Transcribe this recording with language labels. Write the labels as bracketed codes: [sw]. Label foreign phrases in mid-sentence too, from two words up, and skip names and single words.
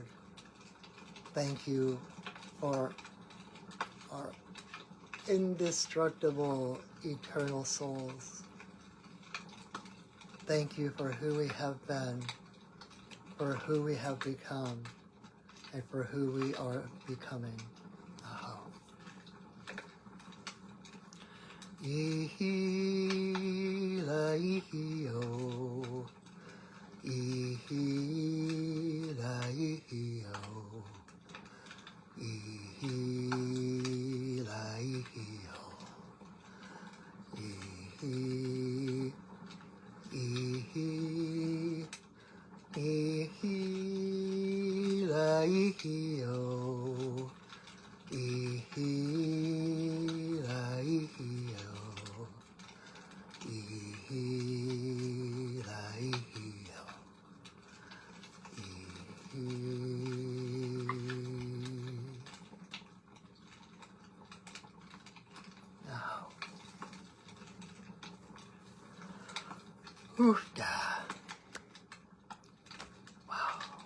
[en] Thank you for our indestructible, eternal souls. Thank you for who we have been, for who we have become, and for who we are becoming. Aho. Ihi la ihi o. Ihi la ihi o. Ihi la ihi o. Ihi, ihi, ihi la ihi o. Ihi la ihi o. Ihi la ihi o. Now, oofda. Wow.